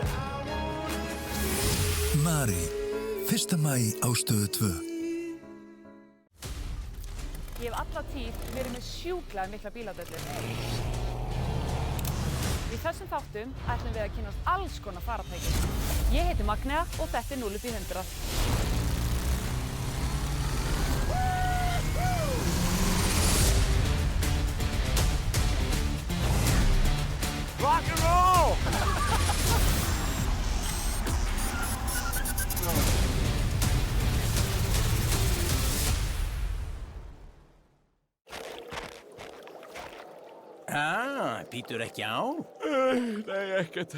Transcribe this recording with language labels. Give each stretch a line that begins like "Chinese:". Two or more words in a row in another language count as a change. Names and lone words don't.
Icelandic: Mari, 1. maí á Stöð 2. Ég hef alla tíð verið með sjúklega mikla bíladöllur. Í þessum þáttum ætlum við að kynnast alls konar faratækjum. Ég heiti Magnea og þetta er 0 upp í 100.
English: Rock and roll!
Icelandic: Býtur ekki á? Nei, ekkert.